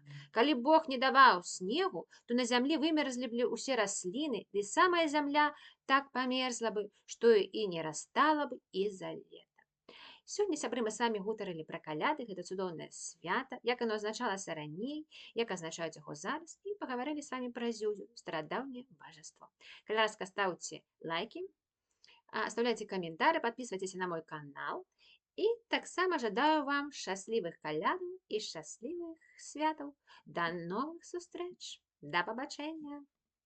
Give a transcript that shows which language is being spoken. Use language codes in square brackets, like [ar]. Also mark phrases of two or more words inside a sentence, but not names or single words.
[be] Калі Бог не даваў снегу, то на зямлі вымерзлі б усе расліны, ды самая зямля так памерзла бы, што і не растала б і за лета. Сёння, сябры, мы з вамі гутарылі пра каляды, гэта цудоўнае свята, як оно азначалася раней, як азначаюць яго зараз, і пагаварылі з вамі пра Зюзю, старадаўняе божаство. Калі ласка, [ru] ставьте лайки, оставляйте комментарии, подписывайтесь на мой канал. [be] І таксама жадаю вам шчаслівых калядаў і шчаслівых святаў. Да новых сустрэч. Да пабачэння.